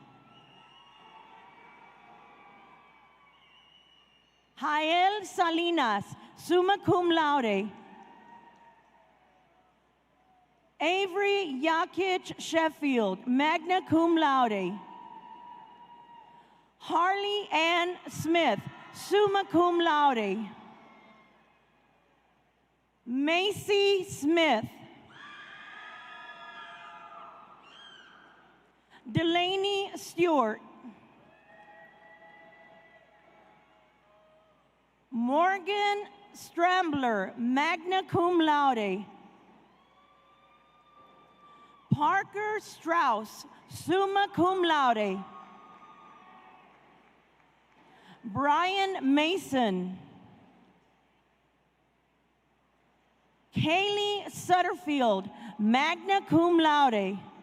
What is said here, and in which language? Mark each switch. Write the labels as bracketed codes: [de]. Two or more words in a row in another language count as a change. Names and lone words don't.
[en] Jael Salinas, [la] summa cum laude. [en] Avery Yakic Sheffield, [la] magna cum laude. [en] Harley Ann Smith, [la] summa cum laude. [en] Macy Smith. Delaney Stewart. Morgan Strambler, [la] magna cum laude. [en] Parker Strauss, [la] summa cum laude. [en] Brian Mason. Kaylee Sutterfield, [la] magna cum laude.